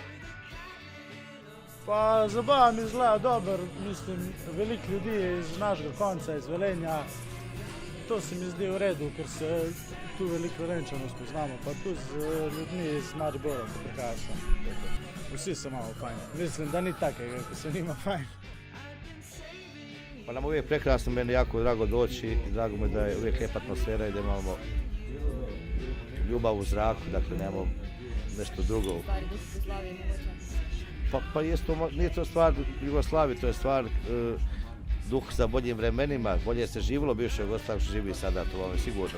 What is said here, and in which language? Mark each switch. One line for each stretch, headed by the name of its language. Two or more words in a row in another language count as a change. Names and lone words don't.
Slovenian: Pa zabava mi izgleda dobro, mislim, veliko ljudi iz našega konca, iz Velenja. To se mi zdi v redu, ker se tu veliko Velenčanov spoznamo, pa tu z ljudmi iz Maribora, ki prihajajo. Vsi so malo fajn. Mislim, da ni takega, ko se nima fajn.
Croatian: Pa nam uvijek prekrasno, meni jako drago doći i drago mi da je uvijek lijepa atmosfera i da imamo ljubav u zraku, dakle nemamo nešto drugo. Pa nije to stvar Jugoslavije, to je stvar duh za boljim vremenima, bolje se živjelo bivšoj Jugoslaviji što živi sada, to vam je sigurno.